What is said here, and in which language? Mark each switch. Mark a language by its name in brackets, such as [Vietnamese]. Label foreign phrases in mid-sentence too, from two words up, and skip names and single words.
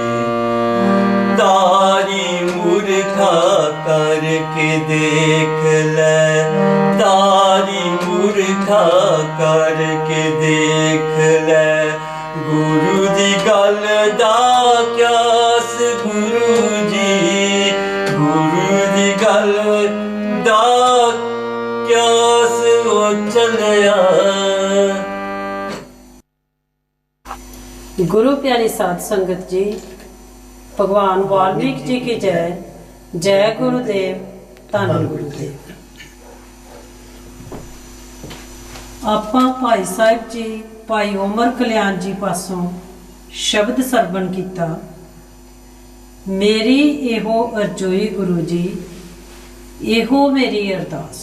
[Punjabi] ਤਾਰੀ ਮੂਰਖਾ ਕਰਕੇ ਦੇਖ ਲੈ, ਤਾਰੀ ਮੂਰਖਾ ਕਰਕੇ ਦੇਖ ਲੈ, ਗੁਰੂ ਦੀ ਗੱਲ ਦਾ ਕਿਆਸ ਗੁਰੂ ਜੀ, ਗੁਰੂ ਦੀ ਗੱਲ ਦਾ ਕਿਆਸ ਓ ਚੱਲਿਆ। ਗੁਰੂ ਪਿਆਰੀ ਸਾਧ ਸੰਗਤ ਜੀ, ਭਗਵਾਨ ਵਾਲਮੀਕਿ ਜੀ ਕੀ ਜੈ। ਜੈ ਗੁਰਦੇਵ, ਧੰਨ ਗੁਰਦੇਵ। ਆਪਾਂ ਭਾਈ ਸਾਹਿਬ ਜੀ ਭਾਈ ਉਮਰ ਕਲਿਆਣ ਜੀ ਪਾਸੋਂ ਸ਼ਬਦ ਸਰਵਣ ਕੀਤਾ। ਮੇਰੀ ਇਹੋ ਅਰਜ਼ੋਈ ਗੁਰੂ ਜੀ, ਇਹੋ ਮੇਰੀ ਅਰਦਾਸ।